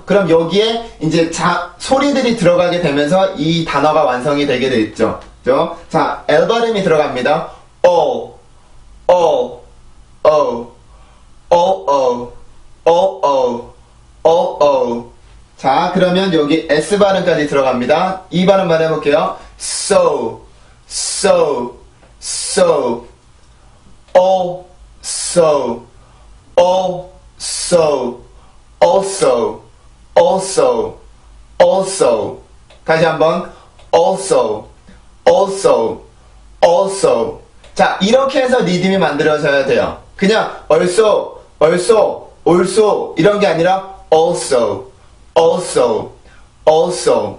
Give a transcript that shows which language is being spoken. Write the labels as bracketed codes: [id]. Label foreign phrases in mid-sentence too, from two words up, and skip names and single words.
[ko] 그럼 여기에 이제 소리들이 들어가게 되면서 이 단어가 완성이 되게 되겠죠. 그죠? 자, L 발음이 들어갑니다. 어, 어, 어, 어, 어, 어. 자, 그러면 여기 S 발음까지 들어갑니다. 이 발음만 해볼게요. [en] So, so, so, so, also, also, also, also. [ko] 다시 한번 [en] also, also, also. [ko] 자, 이렇게 해서 리듬이 만들어져야 돼요. 그냥 [en] also, also, also [ko] 이런 게 아니라 [en] also, also, also.